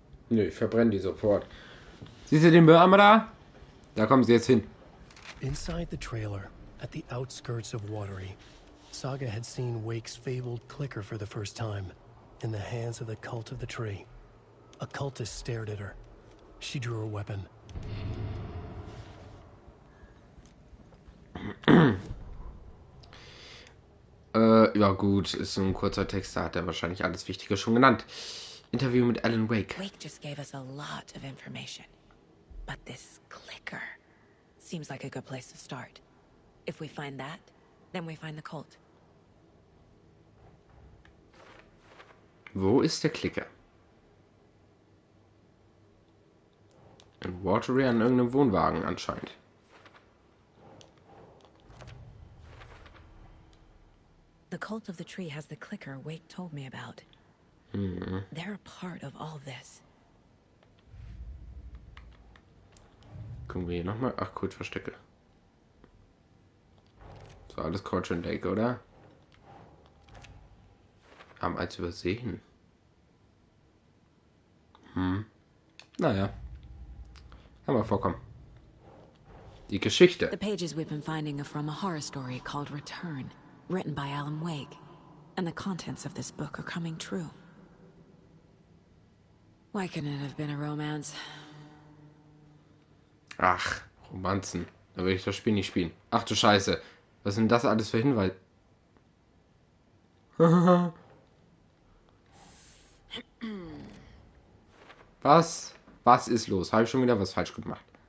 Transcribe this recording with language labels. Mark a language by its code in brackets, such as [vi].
[de] Nö, ich verbrenne die sofort. Siehst du den Mülleimer da? Da kommen sie jetzt hin. [en] Inside the trailer, at the outskirts of Watery, Saga had seen Wake's fabled clicker for the first time, in the hands of the cult of the tree. A cultist stared at her. She drew her weapon. [de] Ja gut, ist so ein kurzer Text, da hat er wahrscheinlich alles Wichtige schon genannt. Interview mit Alan Wake. [en] Wake just gave us a lot of information. But this clicker seems like a good place to start. If we find that, then we find the cult. [de] Wo ist der Klicker? In Watery an irgendeinem Wohnwagen anscheinend. [en] The cult of the tree has the clicker Wake told me about. They're a part of all this. [de] Gucken wir hier nochmal. Ach gut, Verstecke. So, alles Couch and Lake, oder? Haben eins übersehen. Naja. Kann mal vorkommen. Die Geschichte. [en] The pages we've been finding are from a horror story called Return, written by Alan Wake. And the contents of this book are coming true. Why couldn't it have been a romance? [de] Ach, Romanzen. Da will ich das Spiel nicht spielen. Ach du Scheiße. Was sind das alles für Hinweise? Was? Was ist los? Habe ich schon wieder was falsch gemacht?